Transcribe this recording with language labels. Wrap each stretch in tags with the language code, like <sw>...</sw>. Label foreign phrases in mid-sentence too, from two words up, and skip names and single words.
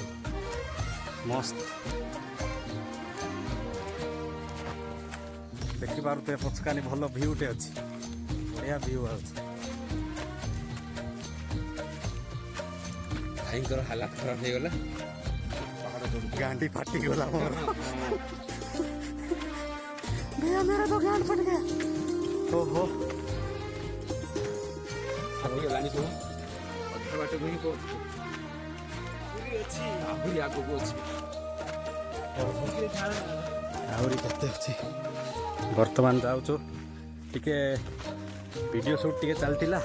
<or>ମସ୍ତ ଦେଖିପାରୁଥିବେ ପଛକାନି ଭଲ ଭିଉଟେ ଅଛି। ବଢ଼ିଆ ଭିଉ ଆଉଛି। ଭାଇଙ୍କର ହାଲତ ଖରାପ ହେଇଗଲା। ଗାଣ୍ଡି ଫାଟିଗଲା ମୋର।</or> <hi>भैया मेरा तो गांड फट गया। ओहो</hi> <or>ହେଇଗଲାଣି ସବୁ। ଅଧା ବାଟକୁ ହିଁ ପହଞ୍ଚୁଛୁ। ଆହୁରି ଆଗକୁ ଅଛି। ଆହୁରି କେତେ ଅଛି। ବର୍ତ୍ତମାନ ଯାଉଛୁ। ଟିକେ ଭିଡ଼ିଓ ସୁଟ୍ ଟିକେ ଚାଲିଥିଲା।</or>